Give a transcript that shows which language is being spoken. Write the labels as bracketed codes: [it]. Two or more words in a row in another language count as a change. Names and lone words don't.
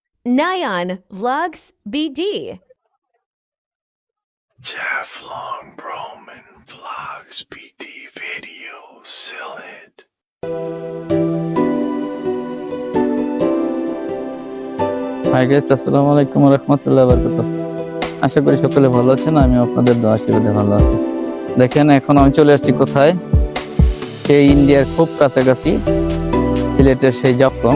[en] Nyan Vlogs BD. Jaflong Broman Vlogs BD video Silid. hi guys, [ar] السلام عليكم ورحمة الله وبركاته. [bn] আশা করি সকলে ভালো আছেন। আমি আপনাদের দোয়া আশীর্বাদে ভালো আছি। দেখেন এখন আমি চলে আসছি কোথায়, সেই ইন্ডিয়ার খুব কাছাকাছি সিলেটের সেই জাফলং।